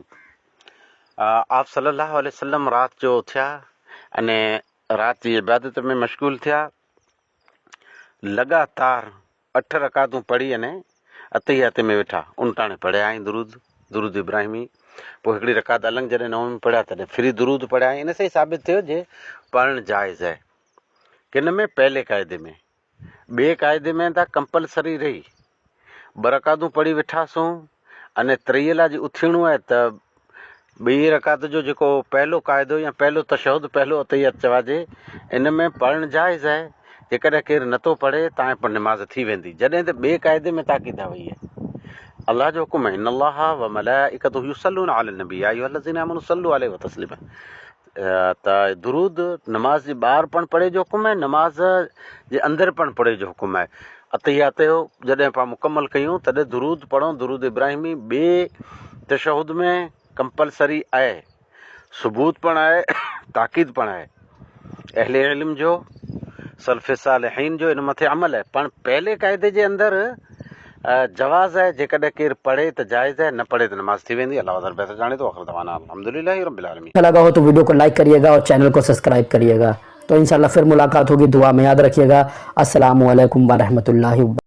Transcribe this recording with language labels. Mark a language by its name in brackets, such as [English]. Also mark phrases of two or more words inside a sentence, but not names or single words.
[Sindhi] आप सल्लल्लाहु अलैहि वसल्लम रात जो थिया अने रात जी इबादत में मशगूल थिया। लगातार 8 रकातूं पढ़ी अने अतहियात में वेठा, उनटाणे पढ़िया आहिनि दुरूद इब्राहिमी। पोइ हिकिड़ी रकात अलॻि जॾहिं नवम में पढ़िया तॾहिं फिरी दुरूद पढ़िया। इन से ई साबित थियो जे पढ़णु जाइज़ है। किन में? पहले कायदे में। ॿिए कायदे में त कंपलसरी रही, 2 रकातूं पढ़ी वेठासूं अने 3 जी उथिणो आहे त ॿी रकात जो जेको पहलो कायदो या पहलो तशहुद पहलो अतहियत चवाजे, इन में पढ़णु जाइज़ है। जेकॾहिं केरु नथो पढ़े तव्हां पर नमाज़ थी वेंदी। जॾहिं त ॿिए कायदे में ताक़ीद वई है, अल्लाह जो हुकुम है, [Arabic] إن الله وملائكته يصلون على النبي يا أيها الذين آمنوا صلوا عليه و تسليما. [Sindhi] त दुरूद नमाज जे ॿाहिरि पण पढ़े जो हुकुम है, नमाज जे अंदरि पण पढ़े जो हुकुम है। अतहियात जॾहिं पाण मुकमल कयूं तॾहिं दुरूद पढ़ूं। दुरूद इब्राहिमी ॿिए तशहुद में कंपलसरी आहे, सबूत पण आहे, ताक़ीद पण आहे। अहले इल्म जो, सल्फ़े सालिहीन जो इन मथे अमल है। पण पहले कायदे जे अंदरि जवाज़ है, जेकॾहिं केरु पढ़े त जाइज़ है, न पढ़े त नमाज थी वेंदी। अल्लाह वधारे बहितर जाने तो। [Arabic] آخر دعوانا الحمد لله رب العالمين. [Urdu] اچھا لگا ہو تو ویڈیو کو لائک کریےگا اور چینل کو سبسکرائب کریےگا۔ تو ان شاء اللہ پھر ملاقات ہوگی، دعا میں یاد رکھیےگا. [Arabic] السلام عليكم ورحمة الله.